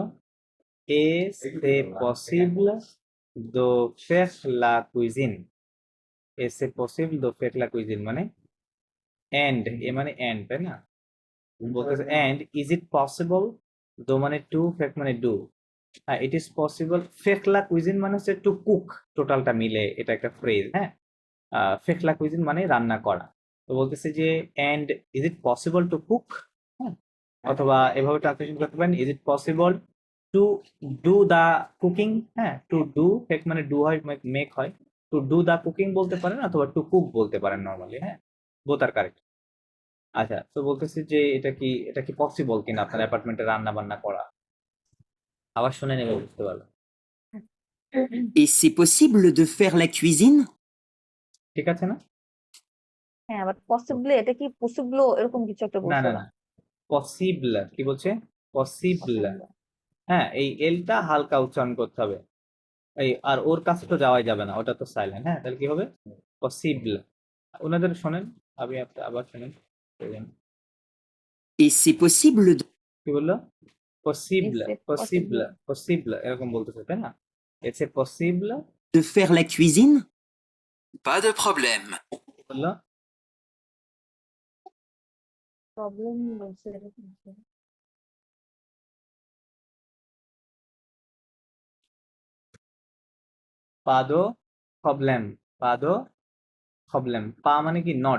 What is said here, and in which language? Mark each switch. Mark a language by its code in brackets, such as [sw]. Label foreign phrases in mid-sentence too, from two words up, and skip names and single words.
[fr] est c'est possible de faire la cuisine, est c'est possible de faire la cuisine মানে and, এ মানে and, [bn] তাই না? বলতেছে [en] and is it possible, [bn] do মানে to, ফেক মানে do, হ্যাঁ [en] it is possible, [fr] fait la cuisine [bn] মানে হচ্ছে [en] to cook, [bn] টোটালটা মিলে এটা একটা ফ্রেজ, হ্যাঁ। [fr] fait la cuisine [bn] মানে রান্না করা। তো বলতেছে যে [en] and is it possible to cook, [bn] হ্যাঁ, অথবা এভাবে ট্রান্সলেশন করতে পারেন [en] is it possible to do the cooking, [bn] হ্যাঁ, [en] to do [bn] ফেক মানে ডু হয়, মেক হয়, [en] to do the cooking [bn] বলতে পারেন অথবা [en] to cook [bn] বলতে পারেন নর্মালি, হ্যাঁ, [en] both are correct. [bn] আচ্ছা, তো বলতেছি যে এটা কি পসিবল কিনা আপনার অ্যাপার্টমেন্টে রান্না বান্না করা। আবার শুনে নেবে, বুঝতে পারলো। [fr] Et c'est possible de faire la cuisine? [bn] ঠিক আছে না? হ্যাঁ, [en] but possibly [bn] এটা কি পসিবল এরকম কিছু একটা না বলছে না ওরা। না, পসিবল কি বলছে? পসিবল, Possible। হ্যাঁ, এই এলটা হালকা উচ্চারণ করতে হবে। এই আর ওর কাছে তো যাওয়াই যাবে না, ওটা তো সাইলেন্ট, হ্যাঁ, তাহলে কি হবে? পসিবল। ওনাদের শোনেন, আবার শোনেন। [fr] Et c'est possible de... [bn] কি বললো? পসিবল, [en] Is it [bn] পসিবল, [en] possible [bn] পসিবল এরকম বলতেছে, তাই না? [fr] c'est possible de faire la cuisine? Pas de problème. [bn] বললো। প্রবলেম বলছে এরকম কিছু। [fr] pas de problème, pas de problème, [bn] পা মানে কি নট।